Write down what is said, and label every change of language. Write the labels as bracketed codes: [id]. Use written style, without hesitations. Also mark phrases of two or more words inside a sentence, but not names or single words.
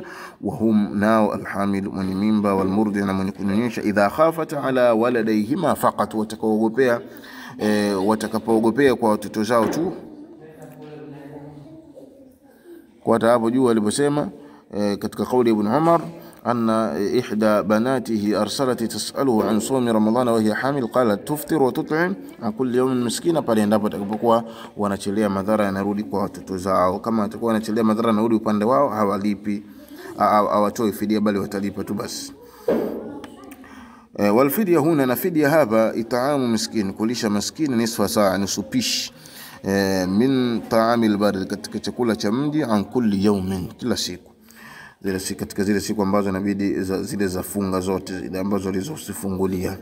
[ar] وهم [sw] nao alhamil, mwenye mimba, walmurdi, na mwenye kunyonyesha, [ar] إذا خافتا على ولديهما فقط, [sw] watakapoogopea kwa watoto zao tu. Kwa hapo juu aliposema katika kauli ibn Umar, [ar] أن إحدى بناته أرسلت تسأله عن صوم رمضان وهي حامل قال تفطر وتطعم عن كل يوم مسكينا, [sw] pale endapo atakapokuwa wanachelea madhara yanarudi kwa watoto zao. Kama atakuwa wanachelea madhara yanarudi upande wao, hawalipi, hawatoi fidia, bali watalipa tu basi. [ar] والفدية هنا, [sw] na fidia hapa, [ar] إطعام مسكين, [sw] kulisha maskini, [ar] نصف صاع, [sw] nusu pishi, [ar] من طعام البلد, [sw] katika chakula cha mji, [ar] عن كل يوم, [sw] kila siku, zile siku katika zile siku ambazo inabidi zile za funga zote, zile ambazo alizozifungulia.